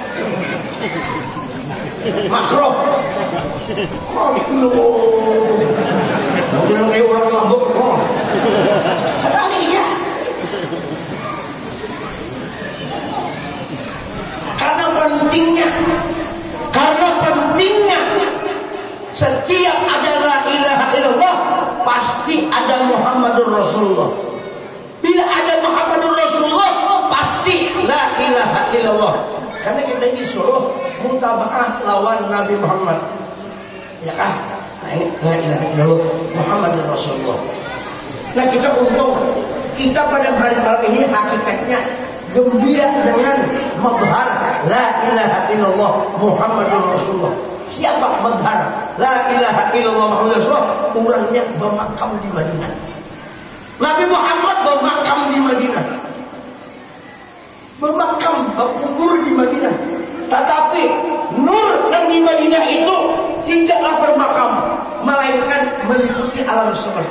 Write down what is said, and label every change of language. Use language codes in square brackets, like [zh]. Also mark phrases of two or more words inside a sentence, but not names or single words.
[id] Makro, udah kayak orang mabuk, sekali ya. [bjn] Karena pentingnya, setiap ada [ar] لا إله إلا الله [bjn] pasti ada [ar] محمد رسول الله. [bjn] Bila ada [ar] محمد رسول الله pasti لا إله إلا الله. [bjn] Karena kita disuruh mutaba'ah lawan Nabi Muhammad, ya kan? Nah ini [ar] لا إله إلا الله محمد رسول الله. [bjn] Nah kita untung, kita pada malam ini hakikatnya gembira dengan [ar] مظهر لا إله إلا الله محمد رسول الله. Siapa مظهر لا إله إلا الله محمد رسول الله? [bjn] Orangnya bermakam di Madinah. Nabi Muhammad bermakam di Madinah, bermakam, berkubur di Madinah. Tetapi nur yang di Madinah itu tidaklah bermakam, melainkan meliputi alam semesta.